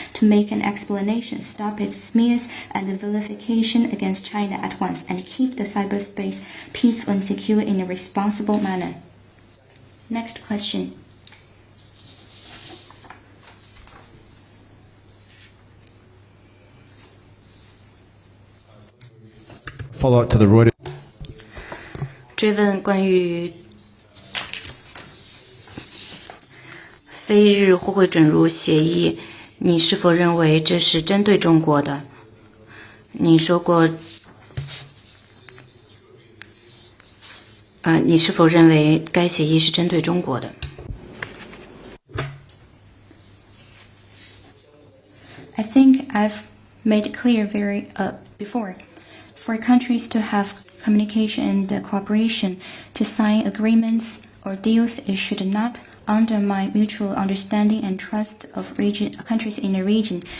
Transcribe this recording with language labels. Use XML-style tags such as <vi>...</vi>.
<en>to make an explanation, stop its smears and the vilification against China at once, and keep the cyberspace peaceful and secure in a responsible manner. Next question. Follow-up to the Reuters.</en> <zh>追问关于非日互惠准入协议，你是否认为这是针对中国的？你说过，你是否认为该协议是针对中国的？</zh> <en>I think I've made it clear before. For countries to have communication and cooperation, to sign agreements or deals, it should not undermine mutual understanding and trust of countries in a region.</en>